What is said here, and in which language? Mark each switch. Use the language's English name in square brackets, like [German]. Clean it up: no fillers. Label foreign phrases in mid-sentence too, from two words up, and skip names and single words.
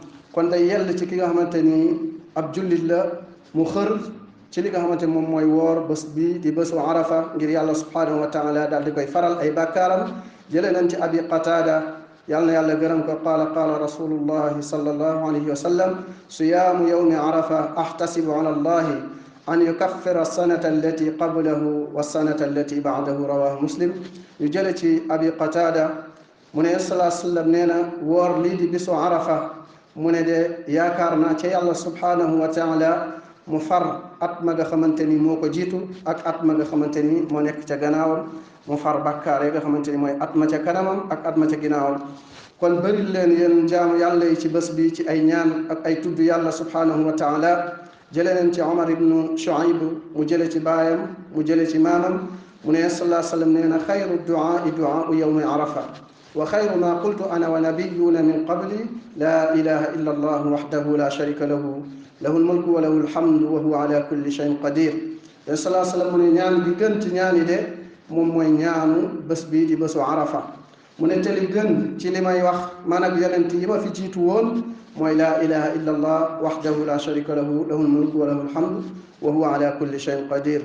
[Wolof] kon day yell ci ki nga xamante ni ab jullit la mu xër ci li nga xamante ni moom mooy woor bés bi di bésu arafa ngir yàlla [Arabic] سبحانه وتعالى [Wolof] daal di koy faral ay bàkkaaram. jëlee nañ ci abi qatada yàlla na yàlla gërëm ko [Arabic] قال رسول الله صلى الله عليه وسلم صيام يوم عرفة أحتسب على الله أن يكفر السنة التي قبله والسنة التي بعده رواه مسلم. [Wolof] ñu jële ci abi qatada mu ne [Arabic] صلى الله عليه وسلم [Wolof] nee na woor lii di bisu arafa mu ne de yaakaar naa ca yàlla [Arabic] سبحانه وتعالى [Wolof] mu far at ma nga xamante ni moo ko jiitu ak at ma nga xamante ni moo nekk ca gannaawam, mu far bàkkaar yi nga xamante ni mooy at ma ca kanamam ak at ma ca ginnaawam. kon bëri leen yéen jaamu yàlla yi ci bés bi ci ay ñaan ak ay tudd yàlla [Arabic] سبحانه وتعالى. [Wolof] jëlee nañ ci Omar ibnu Shuayb mu jële ci baayam mu jële ci maamam mu ne [Arabic] صلى الله عليه وسلم [Wolof] nee na [Arabic] خير الدعاء دعاء يوم عرفة وخير ما قلت أنا والنبيون من قبلي لا إله إلا الله وحده لا شريك له له الملك وله الحمد وهو على كل شيء قدير. صلى الله عليه وسلم [Wolof] mu ne ñaan bi gën ci ñaan yi de moom mooy ñaanu bés bii di bésu arafa mu ne te li gën ci li may wax man ak yonent yi ma fi jiitu woon mooy [Arabic] لا إله إلا الله وحده لا شريك له له الملك وله الحمد وهو على كل شيء قدير.